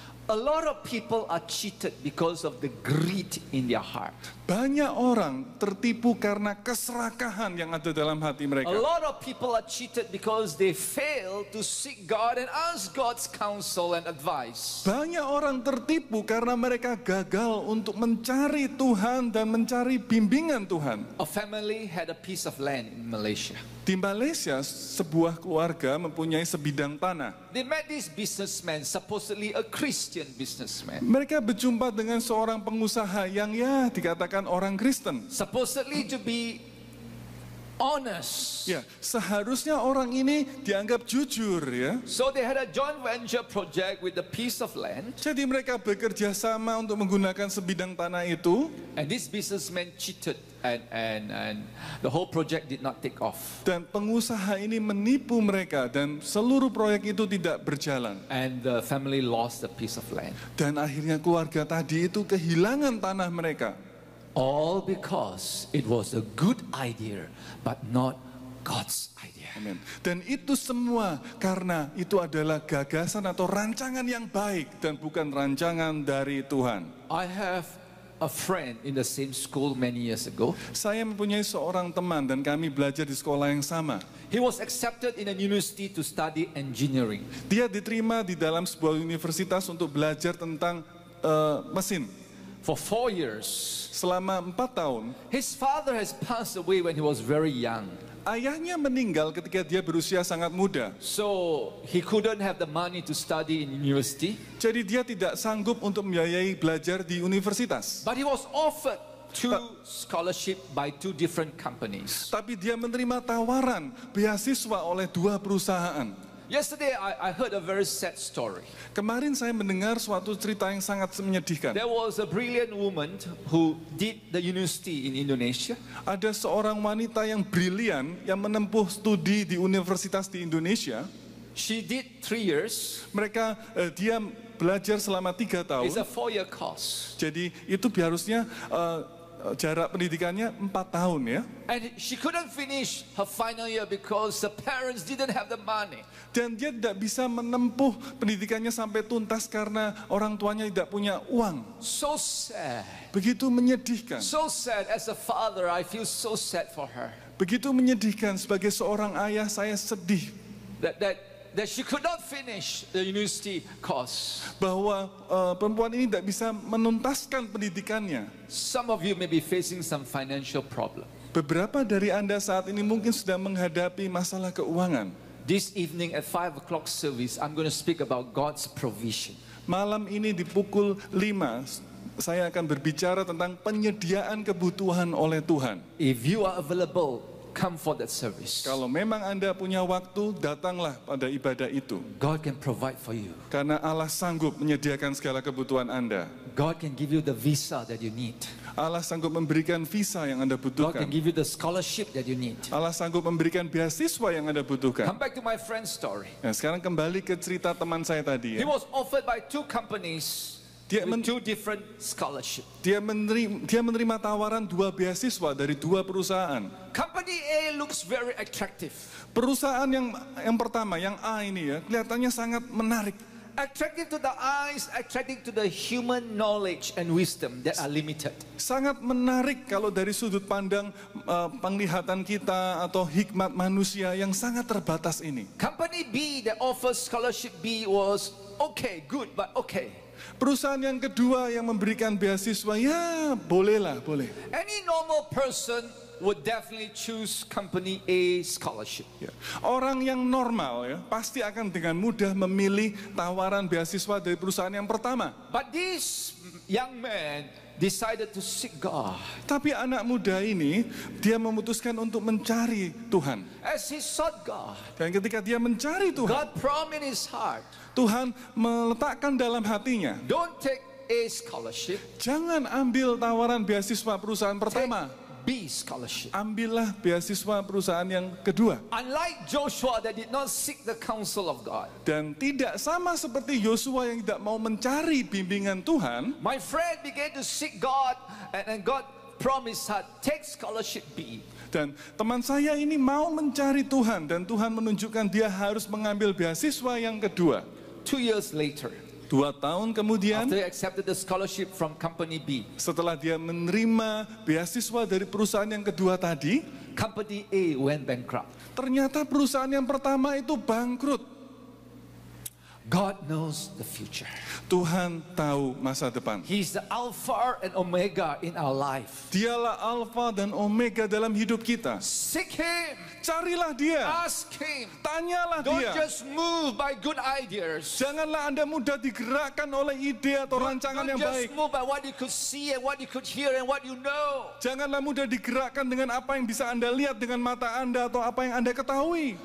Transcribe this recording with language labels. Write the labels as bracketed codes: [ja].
[en] A lot of people are cheated because of the greed in their heart. [id] Banyak orang tertipu karena keserakahan yang ada dalam hati [en] A [id] mereka. [en] lot of people are cheated because they fail to seek God and ask God's counsel and advice. [id] Banyak orang tertipu karena mereka gagal untuk mencari Tuhan dan mencari bimbingan Tuhan. [en] A family had a piece of land in Malaysia. [id] Di Malaysia, sebuah keluarga mempunyai sebidang tanah. [en] They met this businessman, supposedly a Christian businessman. [id] Mereka berjumpa dengan seorang pengusaha yang ya dikatakan orang Kristen. [en] Supposedly to be honest. [id] Ya, seharusnya orang ini dianggap jujur ya. [en] So they had a joint venture project with a piece of land. [id] Jadi mereka bekerja sama untuk menggunakan sebidang tanah itu. [en] And this businessman cheated and the whole project did not take off. [id] Dan pengusaha ini menipu mereka dan seluruh proyek itu tidak berjalan. [en] And the family lost a piece of land. [id] Dan akhirnya keluarga tadi itu kehilangan tanah mereka. [en] All because it was a good idea but not God's idea. [id] Amin. Dan itu semua karena itu adalah gagasan atau rancangan yang baik dan bukan rancangan dari Tuhan. [en] I have a friend in the same school many years ago. [id] Saya mempunyai seorang teman dan kami belajar di sekolah yang sama. [en] He was accepted in a university to study engineering. [id] Dia diterima di dalam sebuah universitas untuk belajar tentang mesin. [en] For 4 years. [id] Selama 4 tahun. [en] His father has passed away when he was very young. [id] Ayahnya meninggal ketika dia berusia sangat muda. [en] So he couldn't have the money to study in university. [id] Jadi dia tidak sanggup untuk membiayai belajar di universitas. [en] But he was offered 2 scholarship by 2 different companies. [id] Tapi dia menerima tawaran beasiswa oleh 2 perusahaan. [en] Yesterday I heard a very sad story. [id] Kemarin saya mendengar suatu cerita yang sangat menyedihkan. [en] There was a brilliant woman who did the university in Indonesia. [id] Ada seorang wanita yang brilian yang menempuh studi di universitas di Indonesia. [en] She did 3 years. [id] Dia belajar selama 3 tahun. [en] It's a 4-year course. [id] Jadi itu harusnya jarak pendidikannya 4 tahun ya. [en] And she couldn't finish her final year because the parents didn't have the money. [id] Dan dia tidak bisa menempuh pendidikannya sampai tuntas karena orang tuanya tidak punya uang. [en] So sad. [id] Begitu menyedihkan. [en] So sad. As a father, I feel so sad for her. [id] Begitu menyedihkan, sebagai seorang ayah saya sedih. [en] That she could not finish the university course. [id] Bahwa perempuan ini tidak bisa menuntaskan pendidikannya. [en] Some of you may be facing some financial problem. [id] Beberapa dari Anda saat ini mungkin sudah menghadapi masalah keuangan. [en] This evening at 5 o'clock service, I'm going to speak about God's provision. [id] Malam ini di pukul 5, saya akan berbicara tentang penyediaan kebutuhan oleh Tuhan. [en] If you are available, come for that service. [id] Kalau memang Anda punya waktu, datanglah pada ibadah itu. [en] God can provide for you. [id] Karena Allah sanggup menyediakan segala kebutuhan Anda. [en] God can give you the visa that you need. [id] Allah sanggup memberikan visa yang Anda [en] God [id] butuhkan. [en] can give you the scholarship that you need. [id] Allah sanggup memberikan beasiswa yang Anda butuhkan. [en] Come back to my friend's story. [id] Nah, sekarang kembali ke cerita teman saya tadi [en] He was offered by 2 companies with 2 different scholarship. [id] Dia menerima tawaran 2 beasiswa dari 2 perusahaan. [en] Company A looks very attractive. [id] Perusahaan yang pertama, yang A ini ya, kelihatannya sangat menarik. [en] Attractive to the eyes, attractive to the human knowledge and wisdom that are limited. [id] Sangat menarik kalau dari sudut pandang penglihatan kita atau hikmat manusia yang sangat terbatas ini. [en] Company B that offers scholarship B was okay, good, but okay. [id] Perusahaan yang kedua yang memberikan beasiswa, ya bolehlah, boleh. [en] Any normal person would definitely choose company A scholarship. [id] Ya. Orang yang normal ya pasti akan dengan mudah memilih tawaran beasiswa dari perusahaan yang pertama. [en] But this young man decided to seek God. [id] Tapi anak muda ini dia memutuskan untuk mencari Tuhan. [en] As he sought God, [id] Dan ketika dia mencari Tuhan, [en] God promised in his heart, [id] Tuhan meletakkan dalam hatinya, [en] don't take A scholarship, [id] jangan ambil tawaran beasiswa perusahaan pertama. [en] B scholarship. [id] Ambillah beasiswa perusahaan yang kedua. [en] Unlike Joshua that did not seek the counsel of God, [id] Dan tidak sama seperti Yosua yang tidak mau mencari bimbingan Tuhan, [en] my friend began to seek God, and God promised her, take scholarship B. [id] dan teman saya ini mau mencari Tuhan, dan Tuhan menunjukkan dia harus mengambil beasiswa yang kedua. [en] 2 years later, [id] 2 tahun kemudian, [en] after he accepted the scholarship from company B, [id] setelah dia menerima beasiswa dari perusahaan yang kedua tadi, [en] company A went bankrupt. [id] ternyata perusahaan yang pertama itu bangkrut. [en] God knows the future. [id] Tuhan tahu masa depan. [en] He's the Alpha and Omega in our life. [id] Dialah Alfa dan Omega dalam hidup kita. [en] Seek Him. [id] Carilah dia, [en] Ask Him. [id] tanyalah [en] Don't [id] dia. [en] just move by good ideas. [id] Janganlah Anda mudah digerakkan oleh ide atau rancangan [en] Don't [id] yang [en] just [id] baik. [en] move by what you could see and what you could hear and what you know. [id] Janganlah mudah digerakkan dengan apa yang bisa Anda lihat dengan mata Anda atau apa yang Anda ketahui.